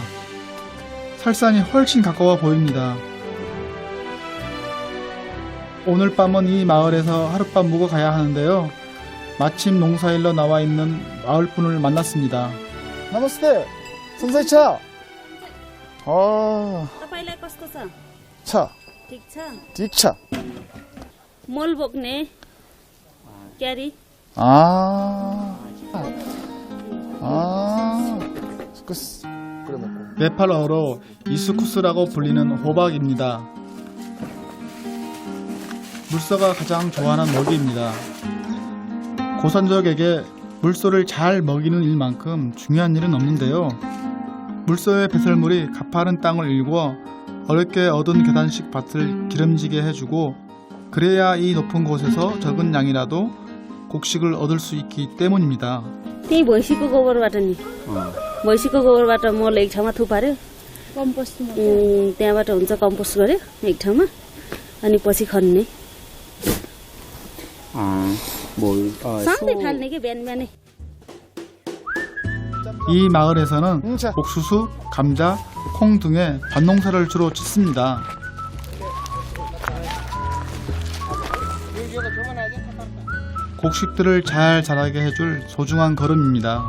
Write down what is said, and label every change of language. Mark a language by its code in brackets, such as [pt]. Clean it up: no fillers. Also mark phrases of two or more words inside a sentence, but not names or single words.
[ko] 설산이 훨씬 가까워 보입니다. 오늘 밤은 이 마을에서 하룻밤 묵어 가야 하는데요. 마침 농사일러 나와 있는 마을분을 만났습니다. [ne] नमस्ते! सन्चै छ! तपाईलाई कस्तो छ 차! ठिक छ ठिक छ! मल बोक्ने क्यारी 아. [ko] 네팔어로 이스쿠스라고 불리는 호박입니다. 물소가 가장 좋아하는 먹이입니다. 고산족에게 물소를 잘 먹이는 일만큼 중요한 일은 없는데요. 물소의 배설물이 가파른 땅을 일궈 어렵게 얻은 계단식 밭을 기름지게 해주고 그래야 이 높은 곳에서 적은 양이라도 곡식을 얻을 수 있기 때문입니다. [ne] त्यही भैँसीको गोबरबाट नि भैँसीको गोबरबाट मल एक ठाउँमा थुपार्यो त्यहाँबाट हुन्छ कम्पोस्ट गर्यो एक ठाउँमा अनि पछि खन्ने सधैँ फाल्ने कि बिहान बिहानै [ko] 이 마을에서는 옥수수, 감자, 콩 등의 밭농사를 주로 짓습니다. 곡식들을 잘 자라게 해줄 소중한 걸음입니다.